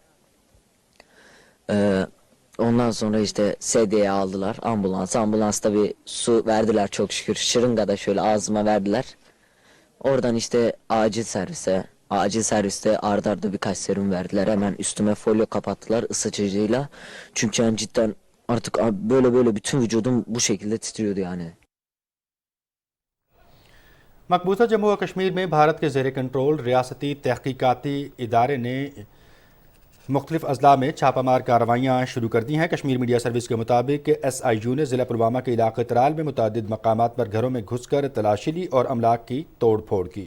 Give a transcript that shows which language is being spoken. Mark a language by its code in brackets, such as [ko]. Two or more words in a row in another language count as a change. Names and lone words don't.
[tr] Ondan sonra işte sedyeye aldılar, ambulansta bir su verdiler çok şükür, şırınga da şöyle ağzıma verdiler. Oradan işte acil serviste ard arda birkaç serum verdiler, hemen üstüme folyo kapattılar ısıtıcıyla. Çünkü yani cidden artık böyle bütün vücudum bu şekilde titriyordu yani. [ur] مقبوضہ جموں اور کشمیر میں بھارت کے زیر کنٹرول ریاستی تحقیقاتی ادارے نے مختلف اضلاع میں چھاپہ مار کارروائیاں شروع کر دی ہیں. کشمیر میڈیا سروس کے مطابق SIU نے ضلع پلوامہ کے علاقے ترال میں متعدد مقامات پر گھروں میں گھس کر تلاشی لی اور املاک کی توڑ پھوڑ کی.